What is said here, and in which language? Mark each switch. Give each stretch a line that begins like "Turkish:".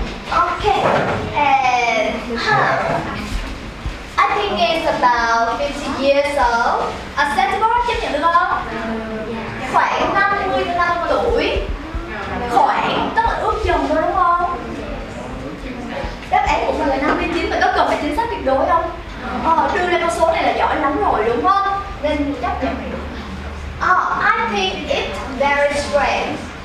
English: Okay, and I think it's about 50 years old.
Vietnamese: Acceptable, chấp nhận được không? Khoảng 50 năm tuổi. Khoảng, tức là ước chừng thôi đúng không? Đáp án của mình là 59, mình có cần phải chính xác tuyệt đối không? Đưa ra con số này là giỏi lắm rồi đúng không? Nên chấp nhận này.
English: I think it's very strange.